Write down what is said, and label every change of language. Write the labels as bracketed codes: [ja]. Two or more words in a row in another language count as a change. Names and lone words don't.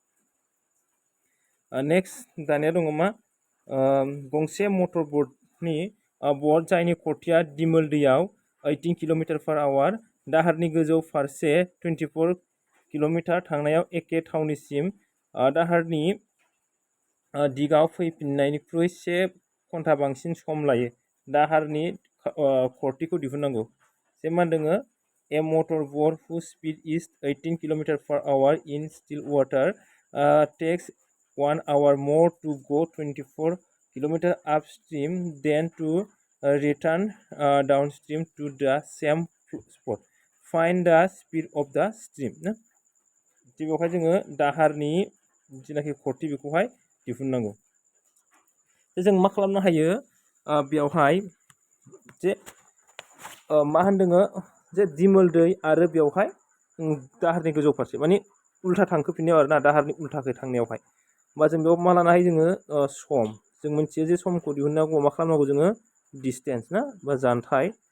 [brx] नेक्स्ट दानिया दङ मा गंसे मटर बटनि बट जायनि खरथिया दिमोल दैयाव 18 km/h दाहारनि गोजौ फारसे 24 km थांनायाव एखे थावनिसिम दाहारनि दिगाव फैफिननायनिख्रुइ 1 घन्टा बांसिन सम लायो दाहारनि खरथिखौ दिहुननांगौ जे मा दोङो [en] A motor boat whose speed is 18 km/h in still water takes 1 hour more to go 24 km upstream than to return downstream to the same spot. Find the speed of the stream. [brx] बेवहाय जोङो दाहारनि जिनाखि खरथि बेखौहाय दिहुननांगौ जों मा खालामनो हायो बेवहाय जे मा होनदोङो जे दिमोल दै आरो बेवहाय दाहारनि गोजौ फारसे माने उल्था थांखोफिननायाव आरोना दाहारनि उल्थाखै थांनायावहाय होमबा जों बेयाव मा लानो हायो जोङो सम जों मोनथियो जे समखौ दिहुननांगौ मा खालामनांगौ जोङो डिस्टेन्स ना बा जानथाय